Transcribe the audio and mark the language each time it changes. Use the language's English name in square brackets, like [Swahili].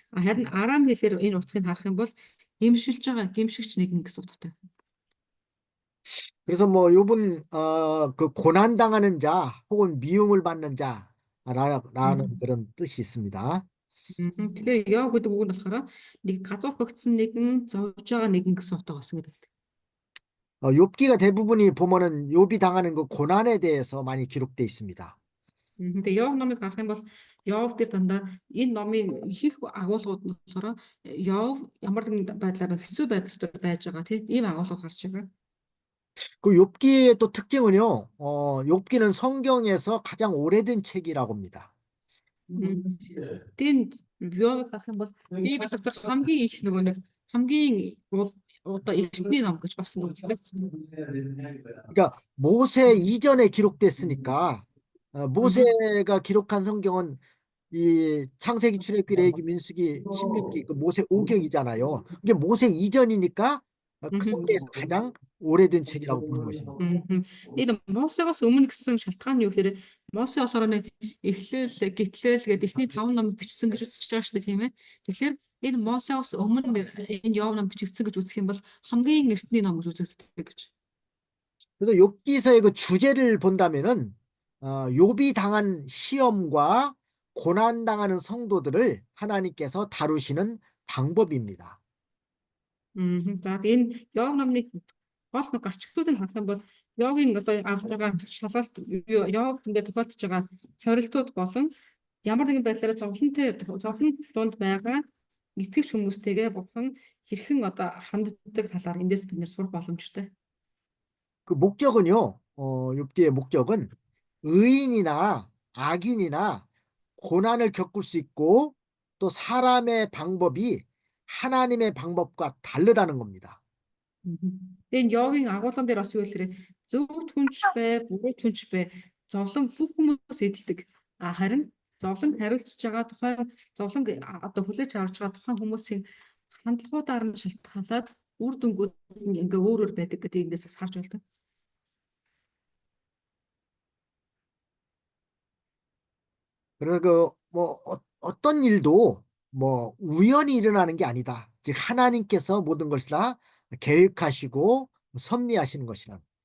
[Mongolian] Харин арам хэлээр энэ утгыг харах юм бол гимшилж байгаа гимшигч нэгэн гэсэн утгатай. [Korean] 그래서 뭐 욥은 그 고난 당하는 자 혹은 미움을 받는 자라는 그런 뜻이 있습니다. [Mongolian] Тэгэхээр Йов гэдэг үг нь болохоор нэг гадуурхагдсан нэгэн зовж байгаа нэгэн гэсэн утга болсон гэдэг. [Korean] 욥기가 대부분이 보면은 욥이 당하는 그 고난에 대해서 많이 기록돼 있습니다. 근데 [Mongolian] Йов номыг харах юм бол Йов дээр дандаа энэ номын их агуулгууд нь болохоор Йов ямар нэгэн байдлаар хэцүү байдал дээр байж байгаа тийм ийм агуулгууд гарч байгаа. [Korean] 그 욥기의 또 특징은요. 욥기는 성경에서 가장 오래된 책이라고 합니다. [Mongolian] Тэгээд Йовыг харах юм бол Библи дотор хамгийн их нөгөө нэг хамгийн одоо эртний ном гэж бас үздэг. [Korean] 그러니까 모세 이전에 기록됐으니까 모세가 기록한 성경은 이 창세기, 출애굽기, 레위기, 민수기, 신명기 그 모세 5경이잖아요. 이게 모세 이전이니까 그 성경에서 가장 오래된 책이라고 보는 것입니다. [Mongolian] Энэ Мосегоос өмнө гэсэн шалтгаан нь юу гэхээр Мосе болохоор нэг эхлэл, гитлэл гэдэг эхний 5 номыг бичсэн гэж үзэж байгаа шүү дээ, тийм ээ. Тэгэхээр энэ Мосегоос өмнө энэ Йов ном бичигдсэн гэж үзэх юм бол хамгийн эртний ном гэж үзэгддэг гэж. [Korean] 그래서 욥기서의 그 주제를 본다면은 욥이 당한 시험과 고난 당하는 성도들을 하나님께서 다루시는 방법입니다. [Mongolian] За энэ Йов номны гол нэг гарчгуудыг харах юм бол Йовын одоо авч байгаа шалгалт Йов ингээд тохиолдож байгаа цорилтууд болон ямар нэгэн байдлаар зовлон донд байгаа итгэгч хүмүүстэйгээ бурхан хэрхэн одоо ханддаг талаар эндээс бид нэр сурах боломжтой. [Korean] 그 목적은요, 욥기의 목적은 의인이나 악인이나 고난을 겪을 수 있고 또 사람의 방법이 하나님의 방법과 다르다는 겁니다. [Mongolian] Тэгээд Йовын агуулган дээр бас юу гэхээр зөв түнч бай, буруу түнч бай, зовлон бүх хүмүүс эдэлдэг. Харин зовлон хариуцж байгаа тухайн зовлон одоо хүлээж авч байгаа тухайн хүмүүсийн хандлагуудаар нь шалтгаалаад үр дүнгууд нь ингээ өөр өөр байдаг гэдэг эндээс бас харж байна. [Korean] 그래서 그 뭐 어떤 일도 뭐 우연히 일어나는 게 아니다. 즉 하나님께서 모든 것을 다 계획하시고 섭리하시는 것이라.